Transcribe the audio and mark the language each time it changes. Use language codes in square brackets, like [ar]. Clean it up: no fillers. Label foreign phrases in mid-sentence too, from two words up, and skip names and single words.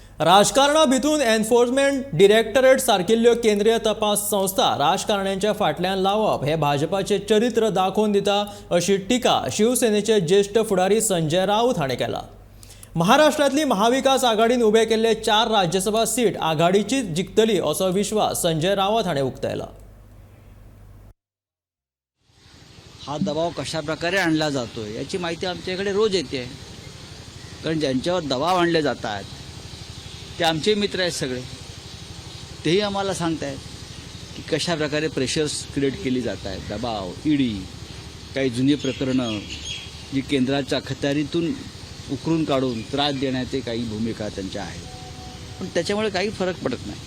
[kok] राजकारणा भितून एन्फोर्समेंट डिरेक्टरेट सारकिल्ल्यो केंद्रीय तपास संस्था राजकारण्यांच्या फाटल्यान लावप हे भाजपाचे चरित्र दाखोवन दिता अशी टिका शिवसेनेचे ज्येष्ठ फुडारी संजय राऊत हाणें केला। महाराष्ट्रांतली महाविकास आघाडीन उबे केल्ले 4 राज्यसभा सीट आघाडीचीच जिखतली असो विश्वास संजय राऊत हाणें उक्तायला। [mr] हा दबाव कशा प्रकारे आणला जातोय याची माहिती आमच्याकडे रोज येते, कारण ज्यांच्यावर दबाव आणले जातात ते आमचे मित्र आहेत सगळे, तेही आम्हाला सांगतायत की कशा प्रकारे [en] pressures create [mr] केली जात आहेत, दबाव, ईडी, काही जुनी प्रकरणं जी केंद्राच्या अखत्यारीतून उकरून काढून त्रास देण्याचे काही भूमिका त्यांच्या आहेत, पण त्याच्यामुळे काही फरक पडत नाही।